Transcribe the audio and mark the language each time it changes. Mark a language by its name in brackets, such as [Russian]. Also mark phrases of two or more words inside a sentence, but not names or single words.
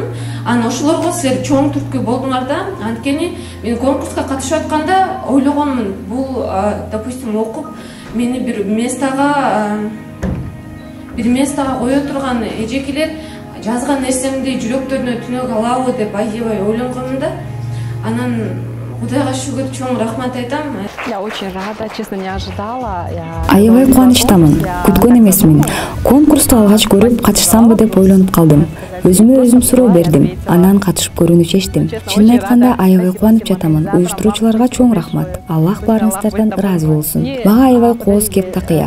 [Kyrgyz] Анан ошолорго силер чоң түрткү болдуңар да. Анткени мен конкурска катышып атканда ойлогонмун, бул допустим окуп мени бир местага кое турган эжекелер жазган нерсемди жүрөктөрүнө түнөк алабы деп аябай ойлонгонмун да. Анан Кудайга шүгүр, чоң рахмат айтам. [Russian] Я очень рада, честно, не ожидала. [Kyrgyz] Аябай кубанычтамын, күткөн эмесмин. Конкурсту алгач көрүп катышсамбы деп ойлонуп калдым. Өзүмө суроо бердим, анан катышып көрүүнү чечтим. Чынын айтканда аябай кубанып жатамын. Уюштуруучуларга чоң рахмат. Аллах баарыңыздардан ыраазы болсун. Мага аябай кооз кеп такыя.